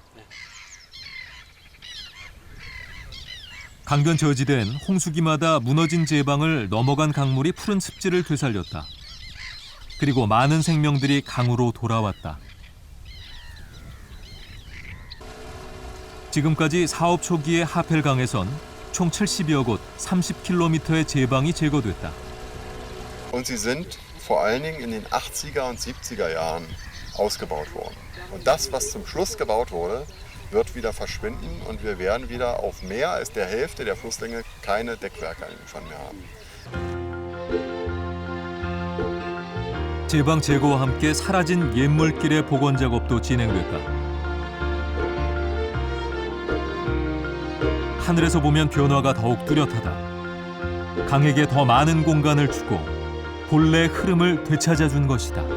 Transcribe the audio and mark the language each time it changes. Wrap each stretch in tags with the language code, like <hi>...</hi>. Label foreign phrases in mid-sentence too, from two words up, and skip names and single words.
<ko>강변 저지대엔 홍수기마다 무너진 제방을 넘어간 강물이 푸른 습지를 되살렸다. 그리고 많은 생명들이 강으로 돌아왔다. 지금까지 사업 초기의 하펠강에선 총 70여 곳 30km의 제방이 제거됐다.</ko> <de>Und sie sind vor allen Dingen in den 80er und 70er Jahren ausgebaut worden. Und das, was zum Schluss gebaut wurde, wird wieder verschwinden und wir werden wieder auf mehr als der Hälfte der Flusslänge keine Deckwerke irgendwann mehr haben.</de> <ko>제방 제거와 함께 사라진 옛물길의 복원 작업도 진행됐다. 하늘에서 보면 변화가 더욱 뚜렷하다. 강에게 더 많은 공간을 주고 본래의 흐름을 되찾아준 것이다.</ko>